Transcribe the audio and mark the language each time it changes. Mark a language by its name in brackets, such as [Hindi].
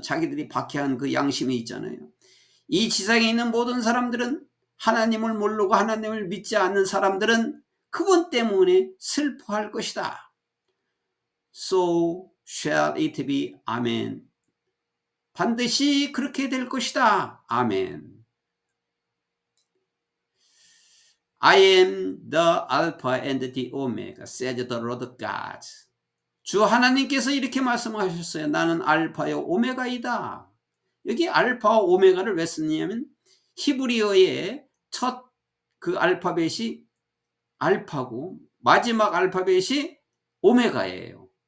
[Korean] 자기들이 박해한 그 양심이 있잖아요. 이 지상에 있는 모든 사람들은, 하나님을 모르고 하나님을 믿지 않는 사람들은 그분 때문에 슬퍼할 것이다. [English] So shall it be. 아멘. [Korean] 반드시 그렇게 될 것이다. 아멘. [English] I am the Alpha and the Omega, says the Lord God. [Korean] 주 하나님께서 이렇게 말씀하셨어요. 나는 알파요 오메가이다. 여기 알파와 오메가를 왜 썼냐면 히브리어의 첫 그 알파벳이 알파고 마지막 알파벳이 오메가예요.